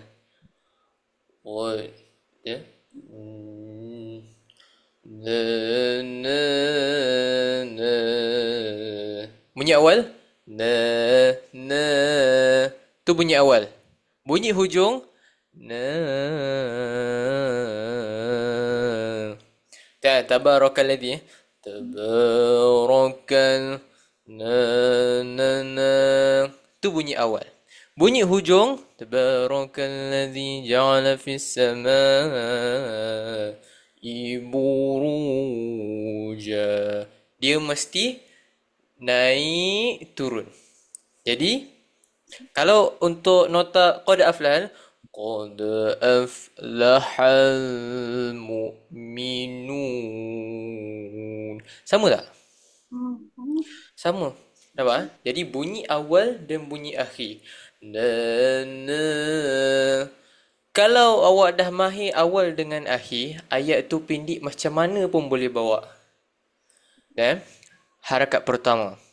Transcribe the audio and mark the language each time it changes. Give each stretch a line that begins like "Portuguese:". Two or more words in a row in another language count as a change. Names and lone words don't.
Malay: Oh, ya. Na, na, na. Bunyi awal? Na, na. Tu bunyi awal. Bunyi hujung? Na.
Arabic: Tabarakalladzi. Tabarakal. Na, na, na.
Malay: Tu bunyi awal. Bunyi hujung,
Arabic: تبارك الذي جعل في السماء بروجا.
Malay: Dia mesti naik turun. Jadi kalau untuk nota
Arabic: قد أفلح، قد أفلح المؤمنون.
Malay: Sama tak? Sama. Nampak? Jadi bunyi awal dan bunyi akhir. Na, na. Kalau awak dah mahir awal dengan akhir, ayat tu pendek macam mana pun boleh bawa. Dan harakat pertama.